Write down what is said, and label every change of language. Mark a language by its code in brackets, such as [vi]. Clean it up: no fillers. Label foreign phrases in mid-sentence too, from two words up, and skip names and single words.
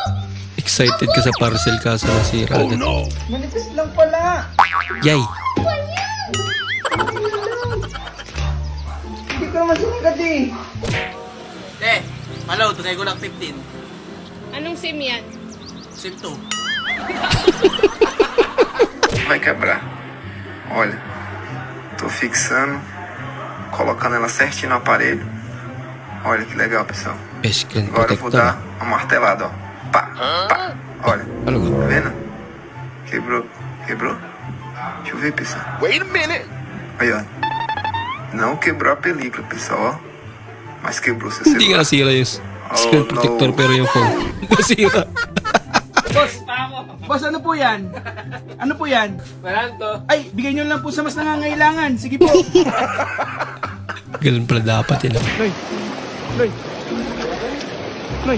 [tl] Excited ka sa parcel kaso nasira agad. Manipis lang pala. Yay! Hindi ko naman sinigat eh. Hello, try ko lang 15. Anong SIM yan? SIM 2. [pt] Vai quebrar. Olha, tô fixando, colocando ela certinho no aparelho. Olha que legal, pessoal. [en] Best screen [pt] Agora eu vou [en] protector. [pt] dar uma martelada, ó. Pá, pá. Olha, [tl] Ano [pt] tá [tl] nga? [pt] vendo? Quebrou. Deixa eu ver, pessoal. [en] Wait a minute. [pt] Aí, ó. Não quebrou a película, pessoal, ó. Mas quebrou seu [tl] Hindi nga [pt] celular. [tl] nasira yung [en] screen protector [tl] pero yung phone nasira. Boss, ano po yan? Ano po yan? Maranto. Ay, bigay nyo lang po sa mas nangangailangan. Sige po. Ganun pala dapat yun. Noy. Noy. Noy.